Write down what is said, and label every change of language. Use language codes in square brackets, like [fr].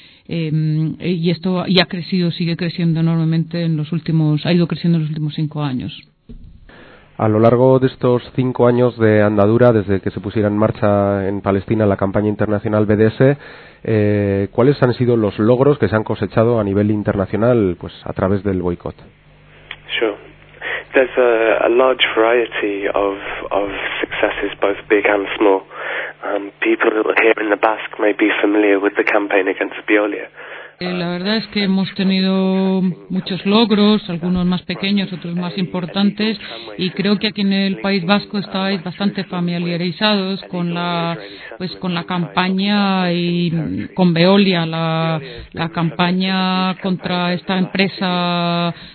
[es] Y esto ya ha crecido, sigue creciendo enormemente ha ido creciendo en los últimos 5 años. A lo largo de estos 5 años de andadura, desde que se pusiera en marcha en Palestina la campaña internacional BDS, ¿cuáles han sido los logros que se han cosechado a nivel internacional, pues a través del boicot? [en] Sure. There's a large variety of successes, both big and small. People here in the Basque may be familiar with the campaign against Veolia. [es] La verdad es que hemos tenido muchos logros, algunos más pequeños, otros más importantes, y creo que aquí en el País Vasco estabais bastante familiarizados con la campaña y con Veolia, la campaña contra esta empresa